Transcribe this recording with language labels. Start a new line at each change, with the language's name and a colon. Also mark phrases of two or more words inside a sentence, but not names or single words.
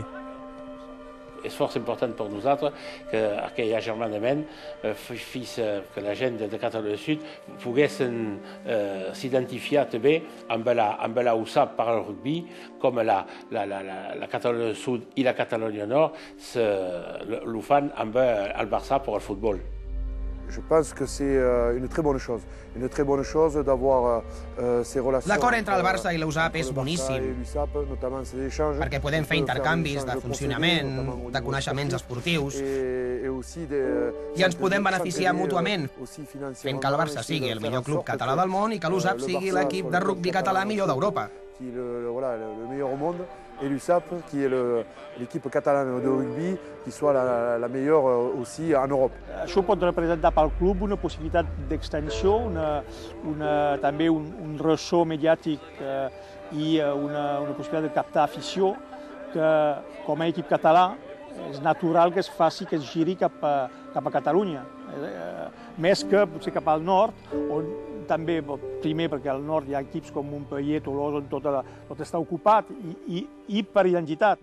Catalan: És força important per nosaltres que aquell agermanament fes que la gent de Catalunya del Sud poguessin s'identificar també amb la USAP per al rugby, com la Catalunya del Sud i la Catalunya Nord ho fan amb el Barça per al futbol.
French: Je pense que c'est une très bonne chose d'avoir ces relations.
Catalan: L'acord entre el Barça i l'USAP és boníssim, perquè podem fer intercanvis de funcionament, de coneixements esportius, i ens podem beneficiar mútuament, fent que el Barça sigui el millor club català del món i que l'USAP sigui l'equip de rugbi català millor d'Europa.
French: Le meilleur au monde, et l'USAP, qui est l'équipe catalane de rugby, qui soit la meilleure aussi en Europe.
Catalan: Això pot representar pel club una possibilitat d'extensió, també un ressò mediàtic i una possibilitat de captar afició que, com a equip català, és natural que es faci, que es giri cap a Catalunya, més que potser cap al nord, on també, primer perquè al nord hi ha equips com Montpellier, Tolosa, on tot està ocupat, i per identitat.